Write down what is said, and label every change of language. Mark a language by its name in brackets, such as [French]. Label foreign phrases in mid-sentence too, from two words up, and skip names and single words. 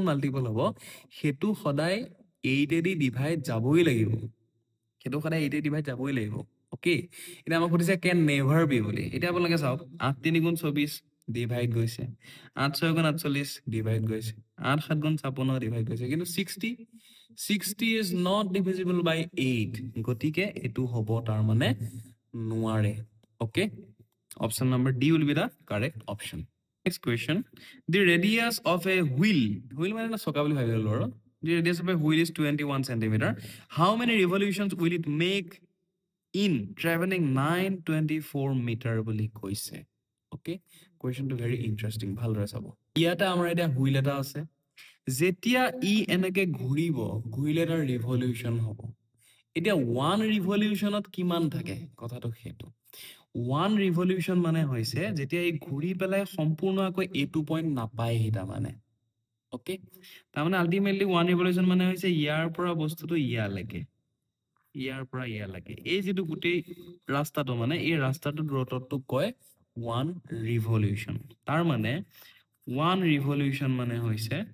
[Assamese] মাল্টিপল হ'ব হেতু সদায় 8 এ দি ডিভাইড যাবই লাগিব হেতু সদায় 8 এ ডিভাইড যাবই লাগিব ওকে এটা আমাক সুধিছে [English] can never be [Assamese] বুলি এটা আপোনালোকে চাওক 8 3 গুণ 24 ডিভাইড গৈছে 8 6 গুণ 48 ডিভাইড গৈছে 8 7 গুণ 56 ডিভাইড গৈছে কিন্তু [English] 60 is not divisible by 8 [Assamese] গতিকে এটো হ'ব তাৰ মানে নোৱাৰে ওকে [English] option number D will be the correct option next question the radius of a wheel [Assamese] মানে না চকা বুলি ভাবি ললো [English] the radius of a wheel is 21 centimeter how many revolutions will it make in traveling 924 meter [Assamese] বুলি কৈছে ওকে কোৱেশ্চনটো [English] very interesting [Assamese] ভালদৰে চাব ইয়াতে আমাৰ এতিয়া হুইল এটা আছে যেতিয়া ই এনেকে ঘূৰিলে তাৰ ৰিভলিউচন হ'ব এতিয়া 1 ৰিভলিউচনত কিমান থাকে কথাটো সেইটো 1 ৰিভলিউচন মানে হৈছে যেতিয়া ই ঘূৰি পেলাই সম্পূৰ্ণকৈ এইটো পইণ্ট নাপায় হিতা মানে ওকে তাৰ মানে আল্টিমেটলি 1 ৰিভলিউচন মানে হৈছে ইয়াৰ পৰা বস্তুটো ইয়ালৈকে এই যেটো গুটেই ৰাস্তাটো মানে এই ৰাস্তাটো দূৰত্বটো কয় 1 ৰিভলিউচন তাৰ মানে 1 ৰিভলিউচন মানে হৈছে